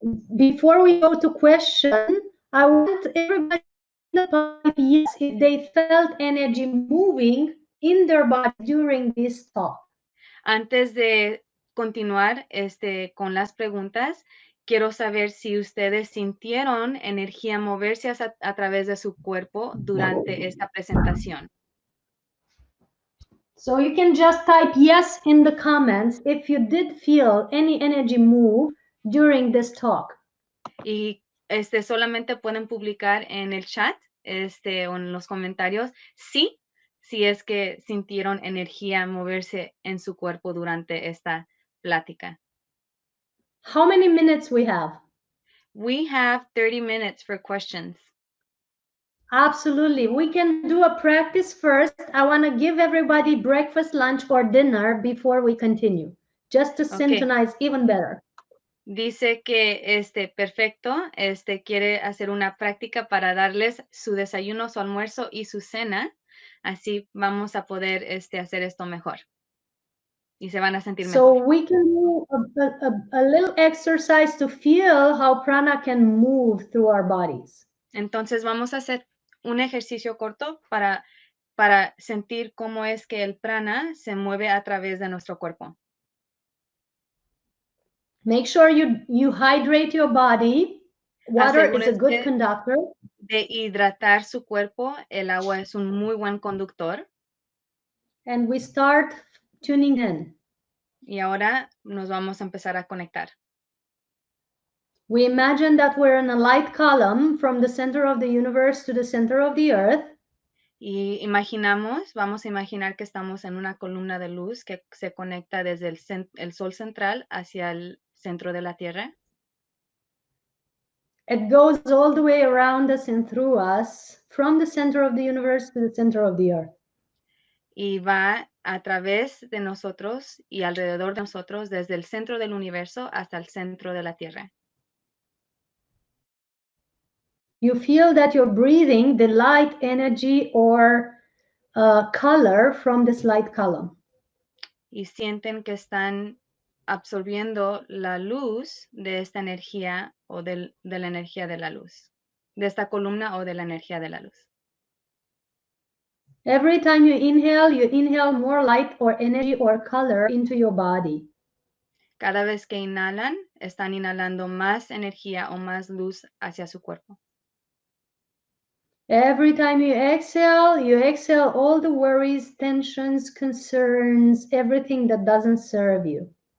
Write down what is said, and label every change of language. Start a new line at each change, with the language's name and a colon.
English: Before we go to question, I want everybody to type yes if they felt energy moving in their body during this talk.
Spanish: Antes de continuar, con las preguntas, quiero saber si ustedes sintieron energía moverse a través de su cuerpo durante esta presentación.
English: So you can just type yes in the comments if you did feel any energy move during this talk.
Spanish: Y solamente pueden publicar en el chat, o en los comentarios, sí, si es que sintieron energía moverse en su cuerpo durante esta plática.
English: How many minutes we have? We have 30 minutes for questions. Absolutely. We can do a practice first. I want to give everybody breakfast, lunch, or dinner before we continue, just to Okay. synchronize even better.
Spanish: Dice que perfecto, quiere hacer una práctica para darles su desayuno, su almuerzo y su cena. Así vamos a poder hacer esto mejor. Y se van a sentir
English: So
Spanish: mejor.
English: we can do a little exercise to feel how prana can move through our bodies.
Spanish: Entonces vamos a hacer un ejercicio corto para sentir cómo es que el prana se mueve a través de nuestro cuerpo.
English: Make sure you hydrate your body. Water is a good
Spanish: Asegúrense
English: conductor.
Spanish: de hidratar su cuerpo. El agua es un muy buen conductor.
English: And we start tuning in.
Spanish: Y ahora nos vamos a empezar a conectar.
English: We imagine that we're in a light column from the center of the universe to the center of the earth.
Spanish: Y vamos a imaginar que estamos en una columna de luz que se conecta desde el sol central hacia el centro de la Tierra.
English: It goes all the way around us and through us, from the center of the universe to the center of the earth.
Spanish: Y va a través de nosotros y alrededor de nosotros, desde el centro del universo hasta el centro de la Tierra.
English: You feel that you're breathing the light energy or color from this light column.
Spanish: Y sienten que están absorbiendo la luz de esta energía o de la energía de la luz, de esta columna o de la energía de la luz.
English: Every time you inhale more light or energy or color into your body.
Spanish: Cada vez que inhalan, están inhalando más energía o más luz hacia su cuerpo.
English: Every time you exhale all the worries, tensions, concerns, everything that doesn't serve you.